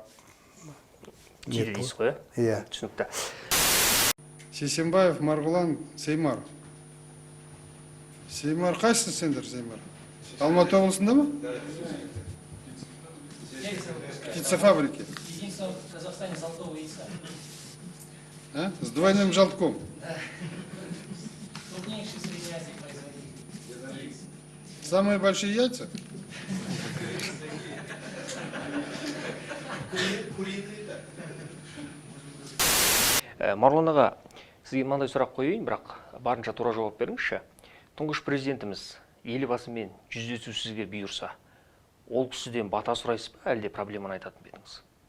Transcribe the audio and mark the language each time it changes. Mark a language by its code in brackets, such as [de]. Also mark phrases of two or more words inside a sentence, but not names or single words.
[kk] тиді дейсіз ғой? Иә. Түсінікті. Сейсембаев, Марғұлан, Сеймар. Сеймар қайсың сендер, Сеймар? Алматы облысында ма? Птицефабрики. [ru] Единственное в Казахстане золотого яйца. С двойным желтком. Крупнейший среди Азии производитель. Самые большие яйца? [kk] Марғұлан аға, сізге мынандай сұрақ қояйын, бірақ барынша тура жауап беріңізші. Тұңғыш президентіміз елбасымен жүздесу сізге бұйырса, ол кісіден бата сұрайсыз ба, әлде проблеманы айтатын бетіңіз?